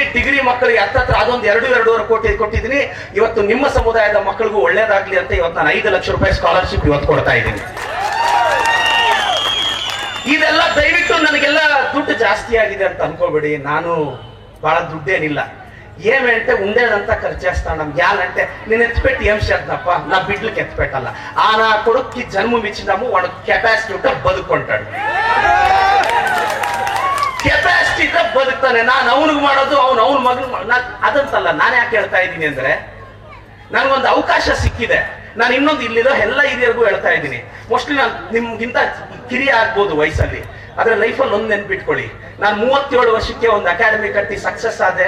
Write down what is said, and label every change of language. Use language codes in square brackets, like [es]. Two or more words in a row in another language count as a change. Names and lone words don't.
[kn] ಡಿಗ್ರಿ ಮಕ್ಕಳಿಗೆ ಹತ್ತತ್ರ ಅದೊಂದು 2-2.5 ಕೋಟಿ ಕೊಟ್ಟಿದ್ದೀನಿ. ಇವತ್ತು ನಿಮ್ಮ ಸಮುದಾಯದ ಮಕ್ಕಳಿಗೂ ಒಳ್ಳೇದಾಗ್ಲಿ ಅಂತ ಇವತ್ತು ನಾನು ₹5 ಲಕ್ಷ ಸ್ಕಾಲರ್ಶಿಪ್ ಇವತ್ತು ಕೊಡ್ತಾ ಇದ್ದೀನಿ. ಇದೆಲ್ಲ ದಯವಿಟ್ಟು ನನಗೆಲ್ಲ ದುಡ್ಡು ಜಾಸ್ತಿ ಆಗಿದೆ ಅಂತ ಅನ್ಕೋಬೇಡಿ. ನಾನು ಬಹಳ ದುಡ್ಡೇನಿಲ್ಲ. [te] ఏమంటే ఉండేదంతా ఖర్చు చేస్తాను. గ్యాలంటే నేను ఎత్తిపెట్టి ఏం చేద్దాప, నా బిడ్డలకి ఎత్తిపెట్టాల. ఆ నా కొడుక్కి జన్మం ఇచ్చినాము, వాడు కెపాసిటీ ఉంటే బతుకుంటాడు. [kn] ಕೆಪಾಸಿಟಿ ಇದ್ರೆ ಬದುಕ್ತಾನೆ. ನಾನು ಅವನಿಗೆ ಮಾಡೋದು ಅವನ ಮಗನ ಅದಂತಲ್ಲ. ನಾನು ಯಾಕೆ ಹೇಳ್ತಾ ಇದ್ದೀನಿ ಅಂದ್ರೆ, ನನಗೊಂದು ಅವಕಾಶ ಸಿಕ್ಕಿದೆ. ನಾನು ಇನ್ನೊಂದು ಇಲ್ಲಿರೋ ಎಲ್ಲ ಹಿರಿಯರಿಗೂ ಹೇಳ್ತಾ ಇದ್ದೀನಿ. ಮೋಸ್ಟ್ಲಿ ನಾನು ನಿಮ್ಗಿಂತ ಕಿರಿಯ ಆಗ್ಬೋದು ವಯಸ್ಸಲ್ಲಿ, ಆದ್ರೆ ಲೈಫಲ್ಲಿ ಒಂದು ನೆನ್ಪಿಟ್ಕೊಳ್ಳಿ, ನಾನು 37 ವರ್ಷಕ್ಕೆ ಒಂದು ಅಕಾಡೆಮಿ ಕಟ್ಟಿ ಸಕ್ಸಸ್ ಆದೆ.